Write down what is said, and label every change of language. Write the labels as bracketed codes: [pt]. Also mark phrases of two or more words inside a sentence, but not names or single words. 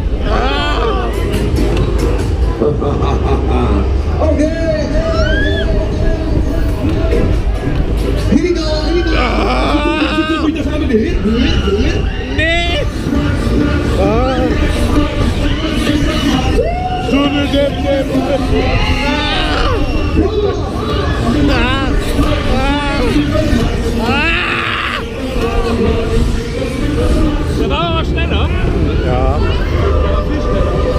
[nl] Oké. [en] Here we go, here we go. [nl] Dan gaan we weer. Nee. Doe [de] Der war aber schneller. Ja. Viel schneller.